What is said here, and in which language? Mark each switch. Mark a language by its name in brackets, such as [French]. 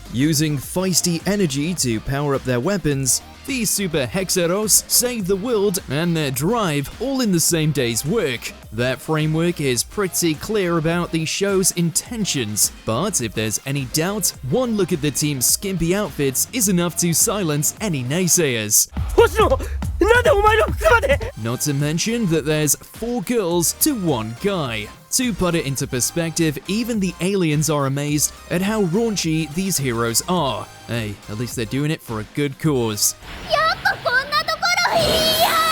[English] Using feisty energy to power up their weapons, these Super Hexeros save the world and their drive all in the same day's work. That framework is pretty clear about the show's intentions, but if there's any doubt, one look at the team's skimpy outfits is enough to silence any naysayers. [Japanese] 星野、なんでお前の服まで [English] Not to mention that there's 4 girls to 1 guy. To put it into perspective, even the aliens are amazed at how raunchy these heroes are. Hey, at least they're doing it for a good cause. [Japanese] やっぱこんなところいや。